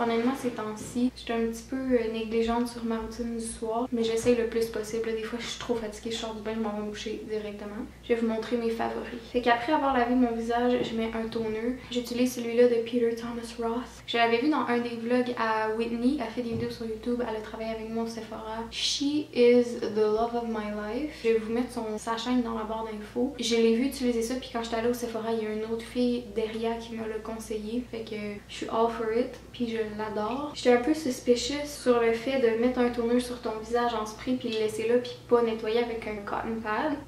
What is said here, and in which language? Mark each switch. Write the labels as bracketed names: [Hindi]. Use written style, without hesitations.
[French] Honnêtement, ces temps-ci, je suis un petit peu négligente sur ma routine du soir, mais j'essaye le plus possible. Des fois, je suis trop fatiguée, je sors du bain, je m'en vais me coucher directement. Je vais vous montrer mes favoris. Fait qu'après avoir lavé mon visage, je mets un toner. J'utilise celui-là de Peter Thomas Roth. Je l'avais vu dans un des vlogs à Whitney. Elle fait des vidéos sur YouTube, elle a travaillé avec moi au Sephora. [English] She is the love of my life. [French] Je vais vous mettre sa chaîne dans la barre d'infos. Je l'ai vu utiliser ça, puis quand j'étais allée au Sephora, il y a une autre fille derrière qui me l'a conseillé. Fait que je suis [English] all for it, [French] puis je l'adore. J'étais un peu suspicious sur le fait de mettre un toner sur ton visage en spray, puis le laisser là, puis pas nettoyer avec un cotton pad.